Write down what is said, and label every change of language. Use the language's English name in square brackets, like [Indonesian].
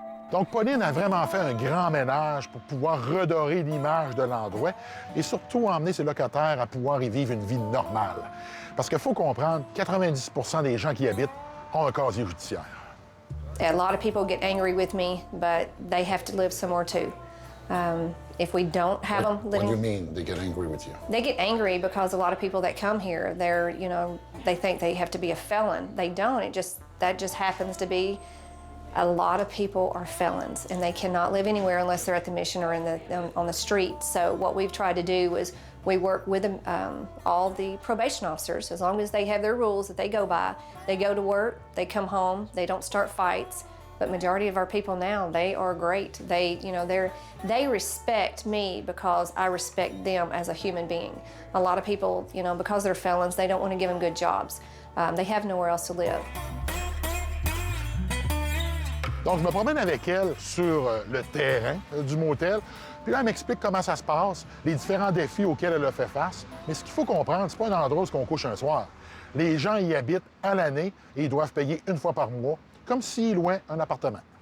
[French] Donc, Pauline a vraiment fait un grand ménage pour pouvoir redorer l'image de l'endroit et surtout emmener ses locataires à pouvoir y vivre une vie normale. Parce qu'il faut comprendre, 90 % des gens qui y habitent ont un casier judiciaire. [English] A lot of people get angry with me, but they have to live somewhere too. If we don't have them living... What do you mean they get angry with you? They get angry because a lot of people that come here, they think they have to be a felon. They don't. That just happens to be... A lot of people are felons, and they cannot live anywhere unless they're at the mission or on the street. So what we've tried to do is we work with all the probation officers. As long as they have their rules that they go by, they go to work, they come home, they don't start fights. But majority of our people now, they are great. They respect me because I respect them as a human being. A lot of people, because they're felons, they don't want to give them good jobs. They have nowhere else to live. [French] Donc, je me promène avec elle sur le terrain du motel. Puis là, elle m'explique comment ça se passe, les différents défis auxquels elle a fait face. Mais ce qu'il faut comprendre, c'est pas un endroit où on couche un soir. Les gens y habitent à l'année et ils doivent payer une fois par mois, comme s'ils louaient un appartement.